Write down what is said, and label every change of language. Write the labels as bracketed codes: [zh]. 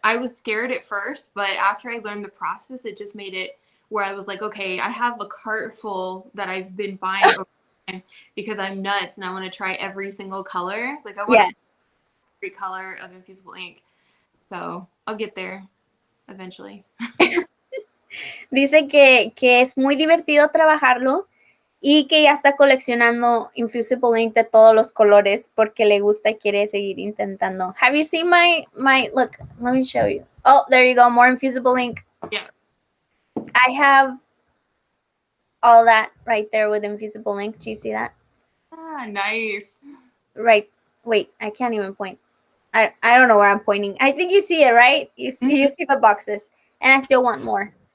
[en] I was scared at first, but after I learned the process, it just made it where I was like, okay, I have a cart full that I've been buying over time because I'm nuts and I want to try every single color. Like I want every color of infusible ink. So I'll get there eventually. [es] Dice que es muy divertido trabajarlo y que ya está coleccionando infusible ink de todos los colores porque le gusta y quiere seguir intentando. [en] Have you seen my look, let me show you. Oh, there you go, more infusible ink. Yeah. I have all that right there with infusible ink. Do you see that? Ah, nice. Right. Wait, I can't even point. I don't know where I'm pointing. I think you see it, right? You see the boxes, and I still want more.